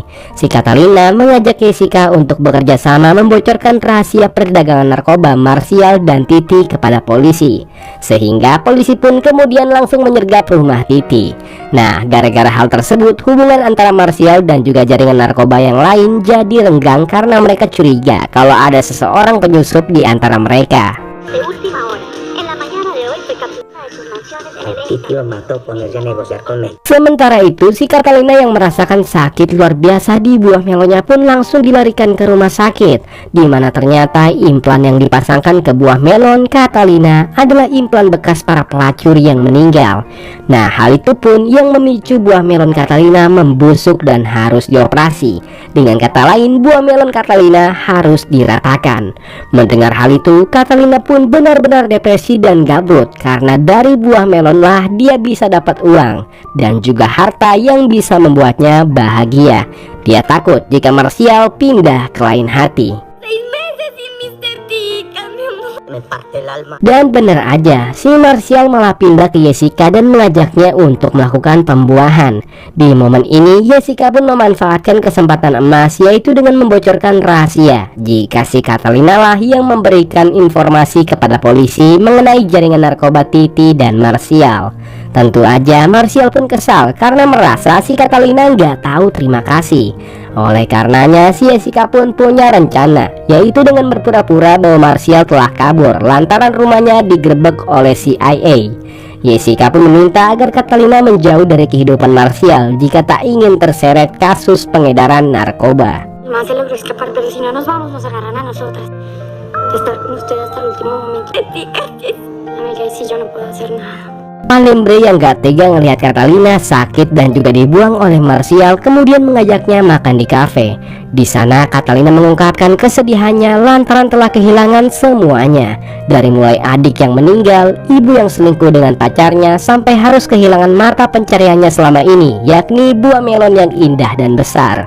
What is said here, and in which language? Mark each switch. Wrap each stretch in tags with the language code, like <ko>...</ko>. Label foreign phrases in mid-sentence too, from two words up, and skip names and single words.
<id>Si Catalina mengajak Jessica untuk bekerja sama membocorkan rahasia perdagangan narkoba Martial dan Titi kepada polisi. Sehingga polisi pun kemudian langsung menyergap rumah Titi. Nah, gara-gara hal tersebut, hubungan antara Martial dan juga jaringan narkoba yang lain jadi renggang karena mereka curiga kalau ada seseorang penyusup di antara mereka.</id> <es>De última hora, en la mañana de hoy fue capturada de sus mansiones en el Titi lo mató ponerse a negociar con él.</es> <id>Sementara itu, si Catalina yang merasakan sakit luar biasa di buah melonnya pun langsung dilarikan ke rumah sakit, di mana ternyata implan yang dipasangkan ke buah melon Catalina adalah implan bekas para pelacur yang meninggal. Nah, hal itu pun yang memicu buah melon Catalina membusuk dan harus dioperasi. Dengan kata lain, buah melon Catalina harus diratakan. Mendengar hal itu, Catalina pun benar-benar depresi dan gabut karena dari buah melon lah dia bisa dapat uang dan juga harta yang bisa membuatnya bahagia. Dia takut jika Martial pindah ke lain hati.</id> <es>6 meses sin Mr. T, mi amor. Me parte el alma.</es> <id>Dan benar aja, si Martial malah pindah ke Jessica dan mengajaknya untuk melakukan pembuahan. Di momen ini, Jessica pun memanfaatkan kesempatan emas, yaitu dengan membocorkan rahasia jika si Catalina lah yang memberikan informasi kepada polisi mengenai jaringan narkoba Titi dan Martial. Tentu aja Martial pun kesal karena merasa si Catalina nggak tahu terima kasih. Oleh karenanya si Jessica pun punya rencana, yaitu dengan berpura-pura bahwa Martial telah kabur lantaran rumahnya digerebek oleh CIA. Jessica pun meminta agar Catalina menjauh dari kehidupan Martial jika tak ingin terseret kasus pengedaran narkoba.</id> <es>Más se logró escapar, pero si no nos vamos, nos agarran a nosotras. De estar con usted hasta el último momento. Amiga, y si yo no puedo hacer nada.</es> <id>Palembre yang gak tega ngelihat Catalina sakit dan juga dibuang oleh Martial kemudian mengajaknya makan di kafe. Di sana Catalina mengungkapkan kesedihannya lantaran telah kehilangan semuanya. Dari mulai adik yang meninggal, ibu yang selingkuh dengan pacarnya, sampai harus kehilangan mata pencariannya selama ini, yakni buah melon yang indah dan besar.</id>